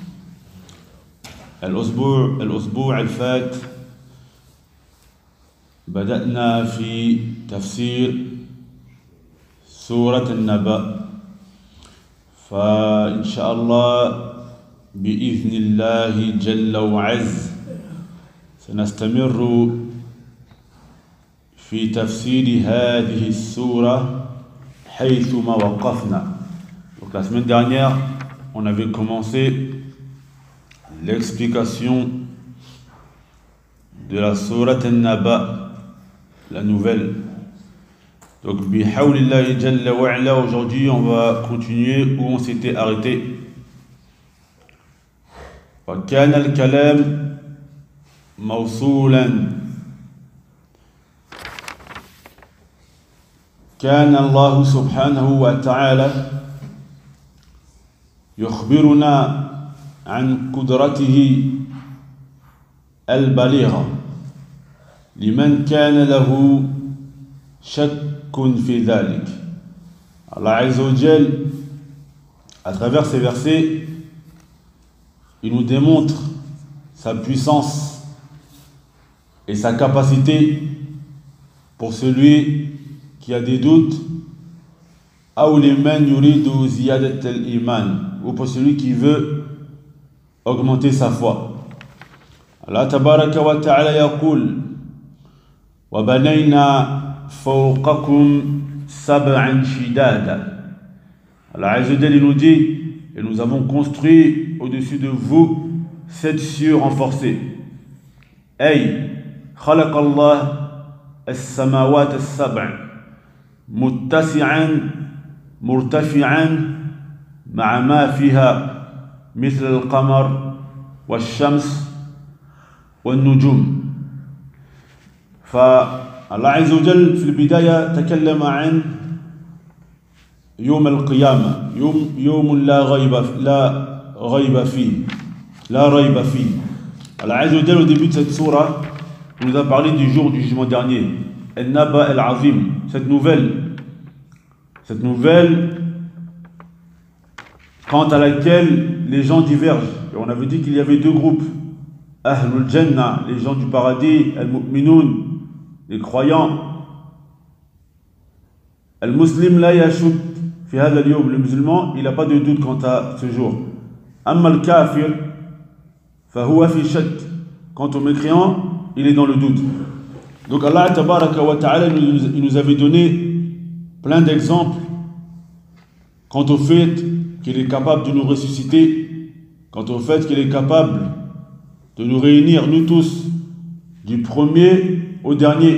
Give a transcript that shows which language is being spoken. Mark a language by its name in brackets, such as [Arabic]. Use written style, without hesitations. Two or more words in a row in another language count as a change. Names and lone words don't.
[Arabic] الأسبوع الفات بدأنا في تفسير سورة النبأ، فإن شاء الله بإذن الله جل وعز سنستمر في تفسير هذه السورة حيثما وقفنا. [French] Donc la semaine dernière, on avait commencé l'explication de la sourate An-Naba, la nouvelle. Donc [Arabic] بحول الله جل وعلا, [French] aujourd'hui on va continuer où on s'était arrêté. [Arabic] وكان الكلام موصولا كان الله سبحانه وتعالى يخبرنا عن قدرته البالغة لمن كان له شك في ذلك. الله عز وجل, [French] à travers ces versets, il nous démontre sa puissance et sa capacité pour celui qui a des doutes, ou pour celui qui veut augmenter sa foi. [Arabic] الله تبارك وتعالى يقول وبنينا فوقكم سبعا شدادا. الله عز وجل [French] nous dit, et nous avons construit au-dessus de vous 7 cieux renforcés. [Arabic] Ay خلق الله السماوات السبع متسعا مرتفعا مع ما فيها مثل القمر والشمس والنجوم. فالله عز وجل في البداية تكلم عن يوم القيامة، يوم لا ريب فيه. الله عز وجل, [French] au début de cette sourate, nous a parlé du jour du jugement dernier, [Arabic] النبأ العظيم, [French] cette nouvelle quant à laquelle les gens divergent. Et on avait dit qu'il y avait 2 groupes, [Arabic] أهل الجنة, [French] les gens du paradis, Al-Mu'minun, les croyants. [Arabic] المسلم لا يشك في هذا اليوم, [French] le musulman, il n'a pas de doute quant à ce jour. [Arabic] أما الكافر فهو في شك, [French] quant au mécréant, il est dans le doute. Donc [Arabic] الله تبارك وتعالى, [French] il nous avait donné plein d'exemples quant au fait qu'il est capable de nous ressusciter, quant au fait qu'il est capable de nous réunir, nous tous, du premier au dernier.